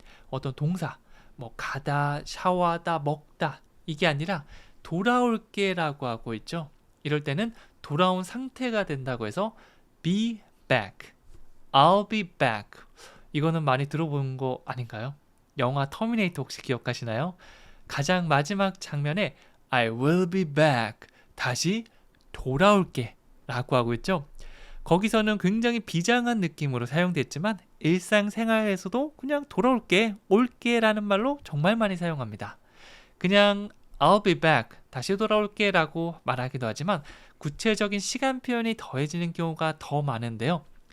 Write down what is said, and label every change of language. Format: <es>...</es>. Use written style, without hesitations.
<ko>어떤 동사, 뭐 가다, 샤워하다, 먹다 이게 아니라 돌아올게 라고 하고 있죠. 이럴 때는 돌아온 상태가 된다고 해서 be back,</ko> <en>I'll be back.</en> <ko>이거는 많이 들어본 거 아닌가요? 영화 터미네이터 혹시 기억하시나요? 가장 마지막 장면에</ko> <en>I will be back.</en> <ko>다시 돌아올게 라고 하고 있죠. 거기서는 굉장히 비장한 느낌으로 사용됐지만 일상생활에서도 그냥 돌아올게, 올게 라는 말로 정말 많이 사용합니다. 그냥</ko> <en>I'll be back,</en> <ko>다시 돌아올게 라고 말하기도 하지만 구체적인 시간 표현이 더해지는 경우가 더 많은데요.</ko>